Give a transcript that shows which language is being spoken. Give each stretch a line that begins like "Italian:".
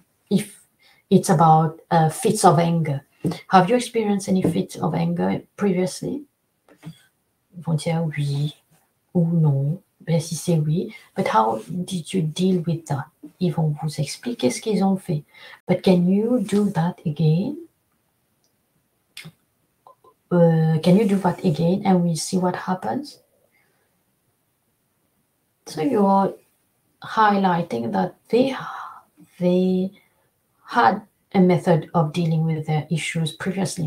English: If it's about fits of anger. Have you experienced any fits of anger previously?
French: Ils vont dire oui ou non. Ben, si c'est oui,
English: but how did you deal with that?
French: Ils vont vous expliquer ce qu'ils ont fait.
English: But can you do that again? Can you do that again and we'll see what happens? So you're highlighting that they had a method of dealing with their issues previously.